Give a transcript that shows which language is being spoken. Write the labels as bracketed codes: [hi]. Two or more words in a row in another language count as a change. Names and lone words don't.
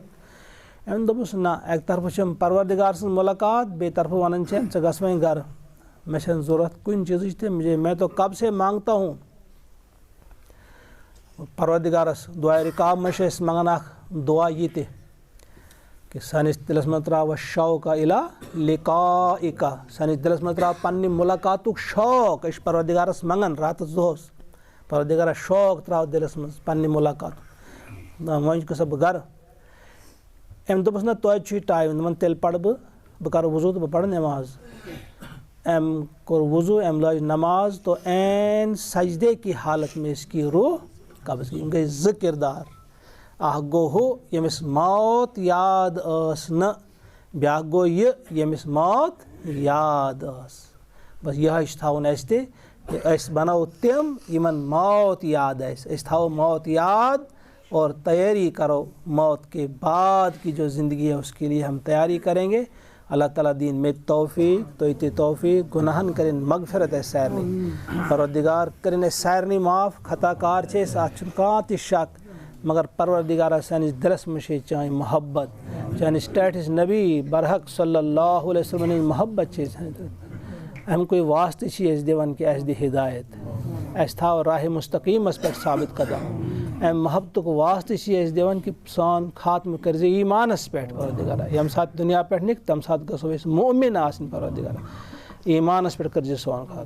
[ks] أمۍ دوٚپُس نہ اَکہِ طرفہٕ چھَم پروردگار سٕنٛز مُلاقات، بیٚیہِ طرفہٕ وَنان چھِ ژٕ گژھ وۄنۍ گرٕ، مےٚ چھَنہٕ ضوٚرتھ کُنہِ چیٖزٕچ تہِ، [ur] میں تو کب سے مانگتا ہوں۔ [ks] پروردگارس دعاے رِکاب منٛز چھِ أسۍ منٛگان اکھ دعا یہِ تہِ کہ سانس دلس من تراو [ar] شوق الی لقائک [ks] سانس دلس من تراو پننہِ ملاقاتُک شوق أسۍ پروردگارس منگان راتس دۄہس پروردگارس شوق تراو دلس منٛز پننہِ ملاقاتُک وۄنۍ گژھٕ بہٕ گرٕ أمۍ دوٚپُس نہ توتہِ چھُے ٹایم دوٚپُن تیٚلہِ پرٕ بہٕ کرٕ وضوٗ تہٕ بہٕ پرٕ نٮ۪ماز أمۍ کوٚر وضوٗ أمۍ لاج نماز [ur] تو عین سجدے کی حالت میں اس کی روح قبض کی [ks] یِم گٔے زٕ کِردار اکھ گوٚو ہُہ ییٚمِس موت یاد ٲس نہٕ بیٛاکھ گوٚو یہِ ییٚمِس موت یاد ٲس بس یِہوٚے چھُ تھاوُن اَسہِ تہِ کہ أسۍ بنو تِم یِمن موت یاد آسہِ أسۍ تھاوو موت یاد [ur] اور تیاری کرو موت کے بعد کی جو زندگی ہے اس کے لیے ہم تیاری کریں گے اللہ تعالیٰ دین میں توفیق [ks] تو توفیق گناہن کرن مغفرت ہے سارنی پروردگار کرن ہے سارنی معاف خطا کار چھے اتھ چھُنہٕ کانٛہہ تہِ شک مگر پروردگارہ سٲنِس دِلس منٛز چھے چٲنۍ محبت چٲنِس ٹاٹھِس نبی برحق صلی اللہ علیہ وسلم ہٕنٛز محبت چھے اَمکُے واسطہٕ چھِ أسۍ دِوان کہِ اَسہِ دِ ہدایت اَسہِ تھاو راہِ مستقیٖمس پٮ۪ٹھ ثابت قدم اَمہِ محبتُک واسطہٕ چھِ أسۍ دِوان کہِ سون خاتمہٕ کٔرۍ زِ ایٖمانس پٮ۪ٹھ پروردگارہ ییٚمہِ ساتہٕ دُنیا پٮ۪ٹھ نِکھ تَمہِ ساتہٕ گژھو أسۍ مؤمن آسٕنۍ پروردگارہ ایٖمانس پٮ۪ٹھ کٔرۍ زِ سون